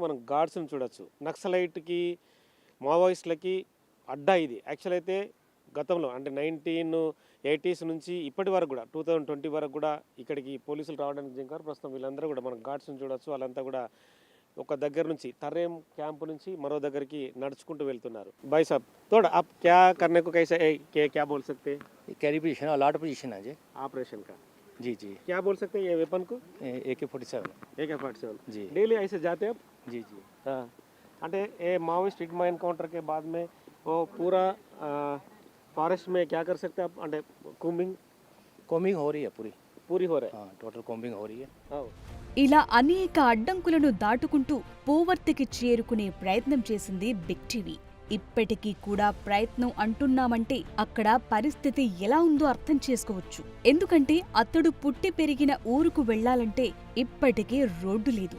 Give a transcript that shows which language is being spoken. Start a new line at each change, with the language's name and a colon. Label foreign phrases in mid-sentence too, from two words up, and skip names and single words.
Telugu: మనం గార్డ్స్ని చూడొచ్చు. నక్సలైట్కి మావోయిస్టులకి అడ్డా ఇది. యాక్చువల్ అయితే గతంలో అంటే 1980s నుంచి ఇప్పటి వరకు కూడా 2020 వరకు కూడా ఇక్కడికి పోలీసులు రావడానికి జింకారు. ప్రస్తుతం వీళ్ళందరూ కూడా మనం గార్డ్స్ని చూడొచ్చు. వాళ్ళంతా కూడా ఒక దగ్గర నుంచి తర్రేం క్యాంపు నుంచి మరో దగ్గరికి నడుచుకుంటూ వెళ్తున్నారు.
Hindi: भाई साहब थोड़ा आप क्या करने को कैसे क्या बोल सकते हैं?
English: carry position allot position
Hindi: है जी. ऑपरेशन का जी जी. क्या बोल सकते हैं ये वेपन को? AK-47 जी. डेली ऐसे जाते हैं आप? जी जी. हाँ.
Telugu: అంటే ఏ
Hindi: माओइस्ट हिडमा एनकाउंटर के बाद में वो पूरा फॉरेस्ट में क्या कर सकते हैं आप?
Telugu: అంటే
Hindi: कॉम्बिंग हो रही है पूरी हो रहा है. हाँ
English: total combing
Hindi: हो रही है.
Telugu: ఇలా అనేక అడ్డంకులను దాటుకుంటూ పూవర్తికి చేరుకునే ప్రయత్నం చేసింది బిగ్ టీవీ. ఇప్పటికీ కూడా ప్రయత్నం అంటున్నామంటే అక్కడ పరిస్థితి ఎలా ఉందో అర్థం చేసుకోవచ్చు. ఎందుకంటే అతడు పుట్టి పెరిగిన ఊరుకు వెళ్లాలంటే ఇప్పటికే రోడ్డు లేదు.